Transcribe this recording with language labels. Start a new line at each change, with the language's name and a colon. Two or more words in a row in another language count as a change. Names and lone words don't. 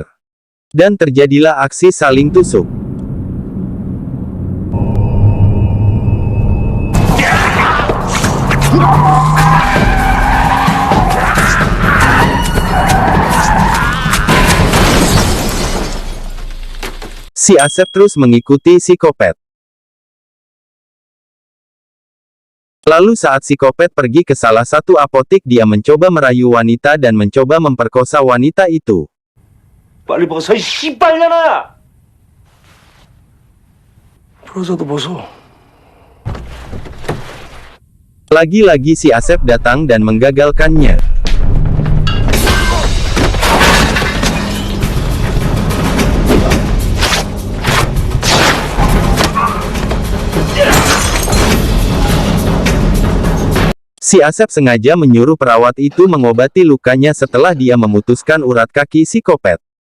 Indonesian: Dan terjadilah aksi saling tusuk. Si Asep terus mengikuti si Kopet. Lalu saat si Kopet pergi ke salah satu apotik dia mencoba merayu wanita dan mencoba memperkosa wanita itu.
Korean: 빨리 벗어, 이 씨발년아! 벗어도 벗어.
Indonesian: Lagi-lagi si Asep datang dan menggagalkannya. Si Asep sengaja menyuruh perawat itu mengobati lukanya setelah dia memutuskan urat kaki si Kopet.